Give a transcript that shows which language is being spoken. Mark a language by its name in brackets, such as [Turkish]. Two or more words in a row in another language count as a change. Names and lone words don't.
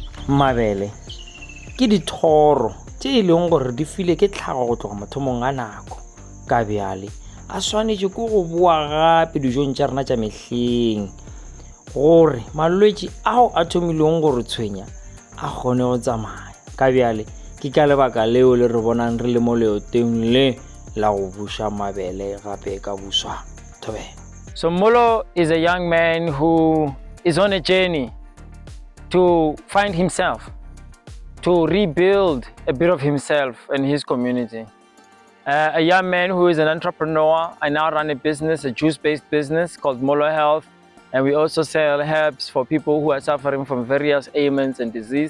[Northern Sotho] Mabele ke dithoro tše e leng gore di file ke tlhago go tloga mathomong a nako ka bjale a swanetše ke go boa gape dijong tša rena tša mehleng gore malwetši ao a thomileng gore tshwenya a kgone go tsamaya ka bjale ke ka lebaka leo le re bonang re le mo leoteng le la go buša mabele gape ka buswa Thovhala. [English] So Molo is a young man who is on a journey to find himself, to rebuild a bit of himself and his community. A young man who is an entrepreneur. I now run a business, a juice-based business called Molo Health, and we also sell herbs for people who are suffering from various ailments and disease.